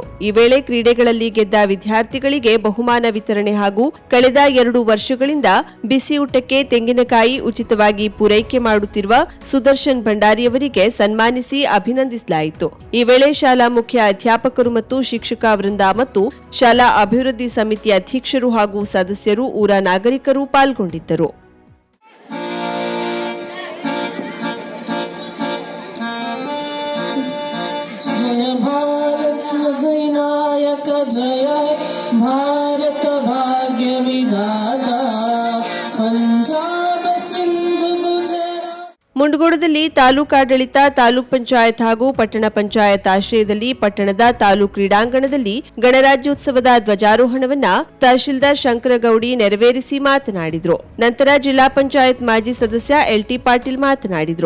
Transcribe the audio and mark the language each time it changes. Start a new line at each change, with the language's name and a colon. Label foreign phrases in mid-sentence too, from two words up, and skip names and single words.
Kannada: ಈ ವೇಳೆ ಕ್ರೀಡೆಗಳಲ್ಲಿ ಗೆದ್ದ ವಿದ್ಯಾರ್ಥಿಗಳಿಗೆ ಬಹುಮಾನ ವಿತರಣೆ ಹಾಗೂ ಕಳೆದ 2 ವರ್ಷಗಳಿಂದ ಬಿಸಿಯೂಟಕ್ಕೆ ತೆಂಗಿನಕಾಯಿ ಉಚಿತವಾಗಿ ಪೂರೈಕೆ ಮಾಡುತ್ತಿರುವ ಸುದರ್ಶನ್ ಭಂಡಾರಿಯವರಿಗೆ ಸನ್ಮಾನಿಸಿ ಅಭಿನಂದಿಸಲಾಯಿತು. ಈ ವೇಳೆ ಶಾಲಾ ಮುಖ್ಯ ಅಧ್ಯಾಪಕರು ಮತ್ತು ಶಿಕ್ಷಕ ವೃಂದ ಮತ್ತು ಶಾಲಾ ಅಭಿವೃದ್ಧಿ ಸಮಿತಿ ಅಧ್ಯಕ್ಷರು ಹಾಗೂ ಸದಸ್ಯರು, ಊರ ನಾಗರಿಕರು ಪಾಲ್ಗೊಂಡಿದ್ದರು.
Bangla: जय भारत विनायक जय भारत भाग्य विधाता पंजाब सिंधु गुजरात.
Kannada: ಮುಂಡಗೋಡದಲ್ಲಿ ತಾಲೂಕಾಡಳಿತ, ತಾಲೂಕ್ ಪಂಚಾಯತ್ ಹಾಗೂ ಪಟ್ಟಣ ಪಂಚಾಯತ್ ಆಶ್ರಯದಲ್ಲಿ ಪಟ್ಟಣದ ತಾಲೂಕು ಕ್ರೀಡಾಂಗಣದಲ್ಲಿ ಗಣರಾಜ್ಯೋತ್ಸವದ ಧ್ವಜಾರೋಹಣವನ್ನ ತಹಶೀಲ್ದಾರ್ ಶಂಕರಗೌಡಿ ನೆರವೇರಿಸಿ ಮಾತನಾಡಿದರು. ನಂತರ ಜಿಲ್ಲಾ ಪಂಚಾಯತ್ ಮಾಜಿ ಸದಸ್ಯ ಎಲ್ಟಿ ಪಾಟೀಲ್ ಮಾತನಾಡಿದರು.